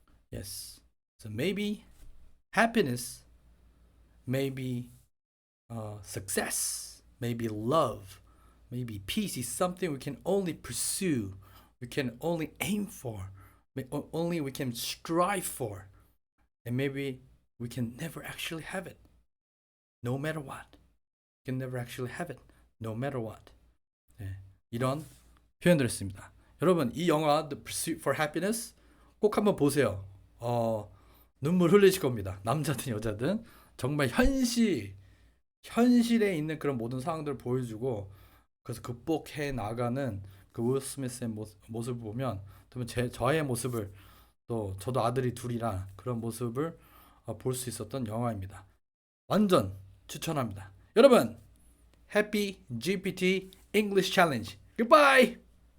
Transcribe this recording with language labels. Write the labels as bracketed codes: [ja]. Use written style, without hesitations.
[en] Yes. So maybe happiness, maybe success, maybe love, maybe peace is something we can only pursue, we can only aim for, only we can strive for, and maybe we can never actually have it, no matter what. We can never actually have it, no matter what. [ko] 네, 이런 표현들을 씁니다. 여러분 이 영화 The Pursuit for Happiness 꼭 한번 보세요. 눈물 흘리실 겁니다. 남자든 여자든 정말 현실에 있는 그런 모든 상황들을 보여주고 그래서 극복해 나가는 그 윌 스미스의 모습을 보면 또 저의 모습을 또 저도 아들이 둘이라 그런 모습을 볼 수 있었던 영화입니다. 완전 추천합니다. 여러분, Happy GPT English Challenge. [en] Goodbye.